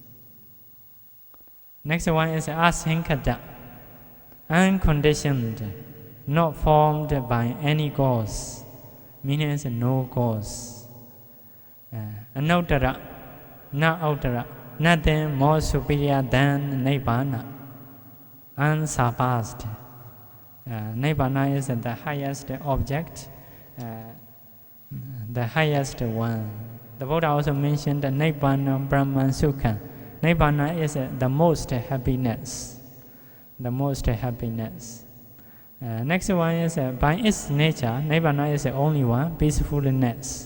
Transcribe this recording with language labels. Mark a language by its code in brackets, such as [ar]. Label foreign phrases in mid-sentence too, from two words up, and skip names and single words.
[en] Next one is asankata, unconditioned, not formed by any cause, meaning is no cause. Anuttara, not uttara, nothing more superior than Nibbana, unsurpassed. Nibbana is the highest object, the highest one. The Buddha also mentioned [pi] Nibbana Brahman Sukha. [en] Nibbana is the most happiness. The most happiness. Next one is by its nature, Nibbana is the only one, peacefulness.